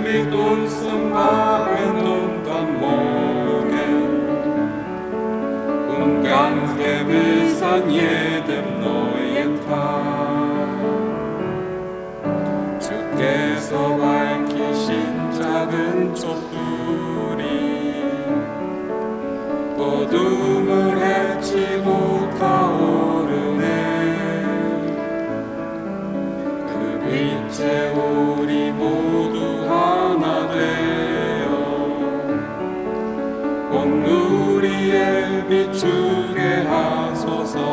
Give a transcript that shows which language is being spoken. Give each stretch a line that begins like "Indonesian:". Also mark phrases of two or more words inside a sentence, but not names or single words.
German: 돈 bauen und am Morgen und ganz gewiss an jedem neuen Tag
Korean: 주께서 밝히신 작은 촛불이 어둠을 헤치고 타오르네 그 빛에 우리 모두 하나 되어 온 우리에 비추게 하소서